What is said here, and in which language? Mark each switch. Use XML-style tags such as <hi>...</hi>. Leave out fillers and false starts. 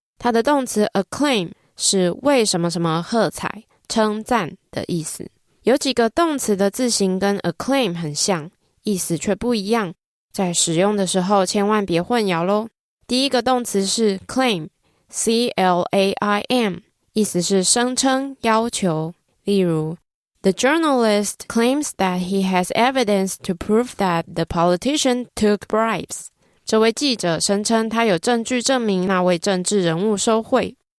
<zh>它的动词 acclaim 是为什么什么喝彩称赞的意思。有几个动词的字形跟 acclaim 很像，意思却不一样，在使用的时候千万别混淆咯。第一个动词是 claim, C-L-A-I-M 意思是声称要求。</zh> <en>例如 The journalist claims that he has evidence to prove that the politician took bribes.</en> <zh>这位记者声称他有证据证明那位政治人物收贿。</zh>